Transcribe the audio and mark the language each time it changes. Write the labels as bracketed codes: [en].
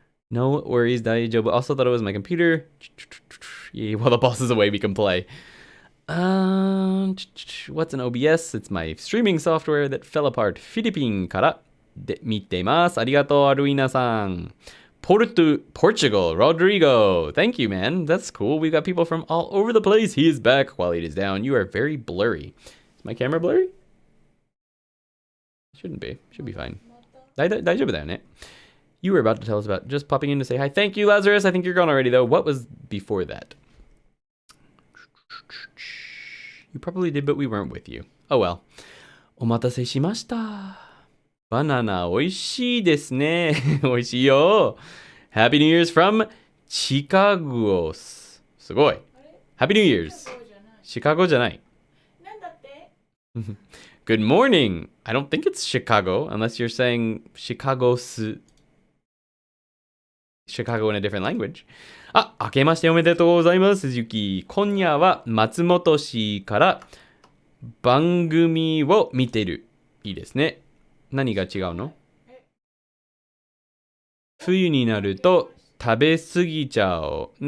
[en] No worries, 大丈夫。 Also thought it was my computer. Yeah, while the boss is away, we can play. What's an OBS? It's my streaming software that fell apart. [ja] フィリピンから見てます。ありがとう、アルウィーナさん。 [en] Portugal, Rodrigo. Thank you, man. That's cool. We've got people from all over the place. He is back. Quality is down. You are very blurry. Is my camera blurry? Shouldn't be. Should be fine. [ja] 大丈夫だよね. [en] You were about to tell us about just popping in to say hi. Thank you, Lazarus. I think you're gone already, though. What was before that? You probably did, but we weren't with you. Oh, well. [ja] お待たせしました。バナナ美味しいですね。美味しいよ。 [en] Happy New Year's from Chicago. [ja] すごい。 [en] Happy New Year's. [ja] シカゴじゃない。なんだって？ [en] Good morning. I don't think it's Chicago unless you're saying Chicago in a different language. [ja] 明けましておめでとうございます。ゆき。今夜は松本市から番組を見てる。いいですね。何が違うの？冬になると食べ過ぎちゃう。